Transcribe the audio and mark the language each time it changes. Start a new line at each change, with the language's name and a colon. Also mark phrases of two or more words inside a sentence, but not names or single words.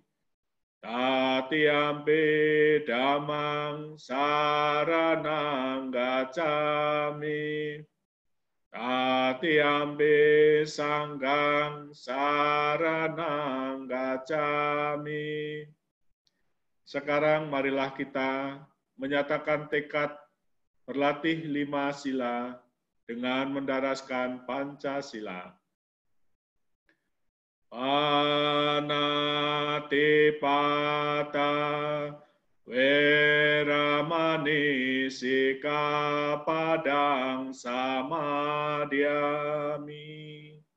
Pali: Tatiyampi Dhammang saranang gacchami. Tatiyampi Sanghang saranang gacchami.
Indonesian: Sekarang marilah kita menyatakan tekad berlatih 5 sila dengan mendaraskan Pancasila.
Pali: Panatipata Weramani Sikapadang Samadhyami.